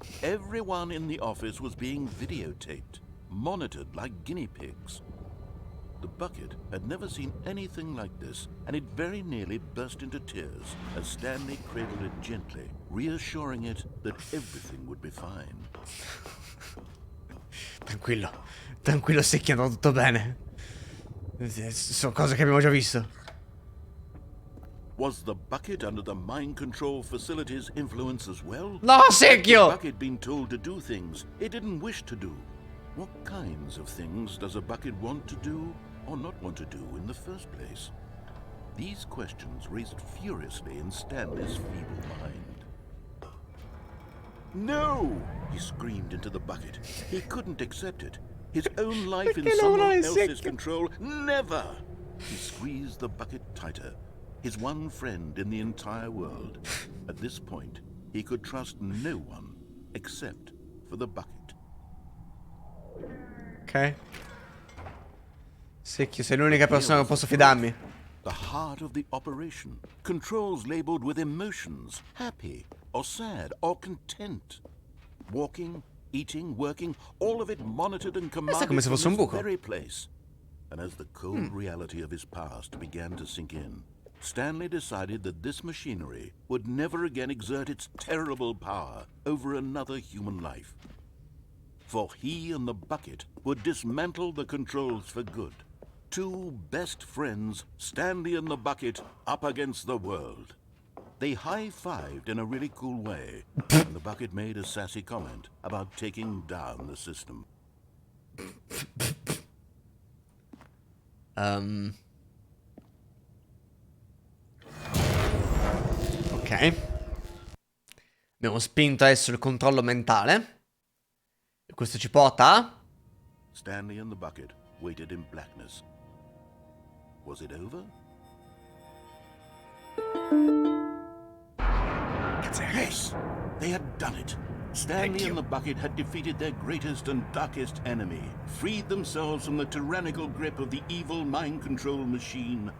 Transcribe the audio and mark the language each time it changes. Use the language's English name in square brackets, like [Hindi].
[English] Everyone in the office was being videotaped, monitored like guinea pigs. The bucket had never seen anything like this, and it very nearly burst into tears as Stanley cradled it gently, reassuring it that everything would be fine. [Italian] Tranquillo. Tranquillo, secchio, è andato tutto bene. Sono cose che abbiamo già visto. [English] Was the bucket under the mind control facility's influence as well? [Italian] No, [English] Had the [Italian] secchio! [English] bucket been told to do things it didn't wish to do? What kinds of things does a bucket want to do or not want to do in the first place? These questions raced furiously in Stanley's feeble mind. No! He screamed into the bucket. He couldn't accept it. His own life in someone else's control. Never! He squeezed the bucket tighter. His one friend in the entire world. At this point, he could trust no one except for the bucket. Ok. [Italian] Secchio, sei l'unica persona che posso fidarmi. [English] The heart of the operation. Controls labeled with emotions. Happy, or sad, or content. Walking, eating, working, all of it monitored and commanded [Italian] come se fosse un [English] from [Italian] buco. [English] this very place. And as the cold reality of his past began to sink in, Stanley decided that this machinery would never again exert its terrible power over another human life. For he and the bucket would dismantle the controls for good. Two best friends, Stanley and the bucket, up against the world. They high-fived in a really cool way, and the bucket made a sassy comment about taking down the system. Ok. [Italian] Abbiamo spinto adesso il controllo mentale. E questo ci porta a... [English] Stanley and the bucket waited in blackness. Was it over? Yes! They had done it! Stanley and the bucket had defeated their greatest and darkest enemy, freed themselves from the tyrannical grip of the evil mind control machine.